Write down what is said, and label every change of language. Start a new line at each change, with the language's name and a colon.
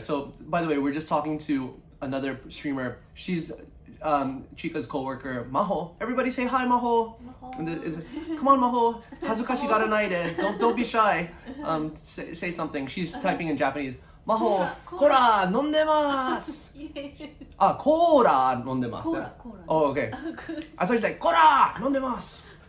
English: So, by the way, we're just talking to another streamer. She's Chika's coworker, Maho. Everybody say hi, Maho. Come on, Maho.
Japanese: 恥ずかしがらないで.
English: Don't be shy. Say something. She's typing in Japanese.
Japanese: Maho, コーラ飲んでます. コーラ飲んでます.
English: Oh, okay. I thought you said
Japanese: コーラ飲んでます.